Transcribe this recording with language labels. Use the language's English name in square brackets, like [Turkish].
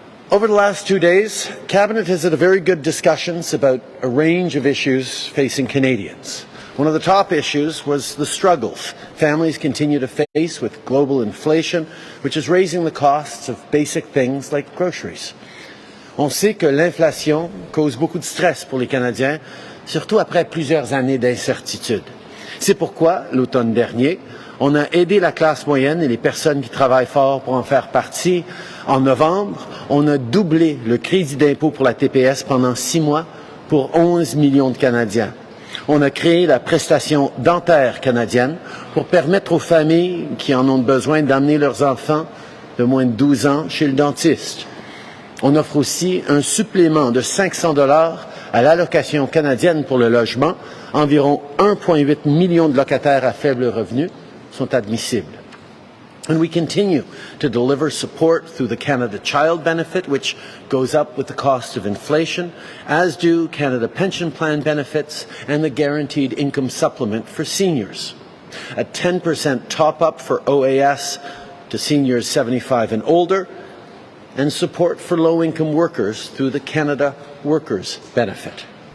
[English] Over the last 2 days, Cabinet has had a very good discussions about a range of issues facing Canadians. One of the top issues was the struggles families continue to face with global inflation, which is raising the costs of basic things like groceries. [French] On sait que l'inflation cause beaucoup de stress pour les Canadiens, surtout après plusieurs années d'incertitude. C'est pourquoi, l'automne dernier, on a aidé la classe moyenne et les personnes qui travaillent fort pour en faire partie. En novembre, on a doublé le crédit d'impôt pour la TPS pendant 6 mois pour 11 millions de Canadiens. On a créé la prestation dentaire canadienne pour permettre aux familles qui en ont besoin d'amener leurs enfants de moins de 12 ans chez le dentiste. On offre aussi un supplément de 500 $ à l'allocation canadienne pour le logement. Environ 1,8 million de locataires à faible revenu sont admissibles. [English] And we continue to deliver support through the Canada Child Benefit, which goes up with the cost of inflation, as do Canada Pension Plan benefits and the Guaranteed Income Supplement for seniors. A 10% top-up for OAS to seniors 75 and older, and support for low-income workers through the Canada Workers Benefit.